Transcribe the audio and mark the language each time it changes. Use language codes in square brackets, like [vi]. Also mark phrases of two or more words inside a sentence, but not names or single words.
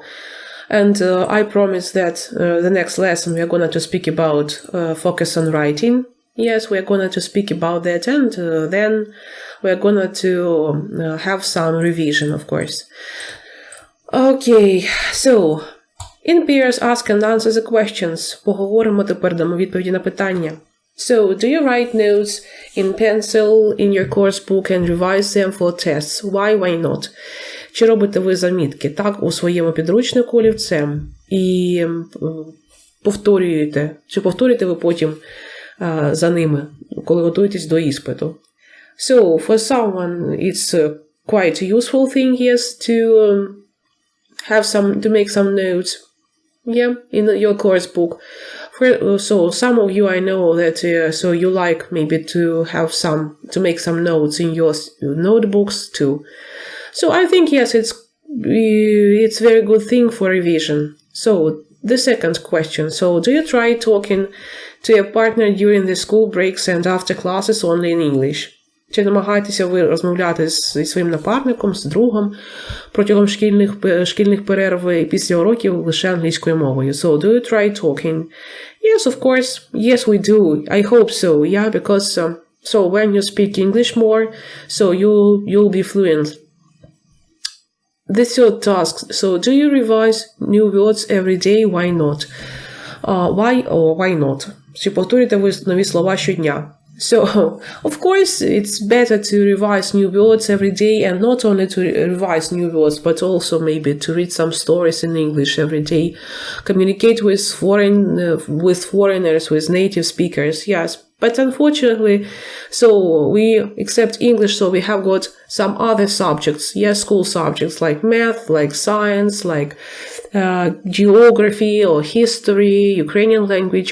[en] And I promise that the next lesson we are going to speak about focus on writing. Yes, we're going to speak about that, and then we're going to have some revision, of course. Okay, so, in pairs, ask and answer the questions. [uk] Поговоримо тепер, дамо відповіді на питання. [en] So, do you write notes in pencil in your course book and revise them for tests? Why not? [uk] Чи робите ви замітки так у своєму підручнику олівцем і повторюєте, чи повторюєте ви потім за ними, коли готуєтесь до іспиту. [en] So, for someone, it's quite a useful thing, yes, to make some notes, yeah, in your course book. So, some of you, I know that, so you like maybe to make some notes in your notebooks too. So, I think, yes, it's very good thing for revision. So, the second question. So, do you try talking to your partner during the school breaks and after classes only in English? [uk] Чи намагаєтеся ви розмовляти зі своїм напарником, з другом протягом шкільних перерв і після уроків лише англійською мовою? [en] So, do you try talking? Yes, of course. Yes, we do. I hope so. Yeah, because so when you speak English more, so you'll be fluent. The third task. So, do you revise new words every day? Why not? Why not? [uk] Чи повторюєте ви нові слова щодня? [en] So, of course, it's better to revise new words every day, and not only to revise new words, but also maybe to read some stories in English every day, communicate with foreigners, with native speakers, yes. But unfortunately, so we accept English, so we have got some other subjects, yes, school subjects like math, like science, like geography or history, Ukrainian language.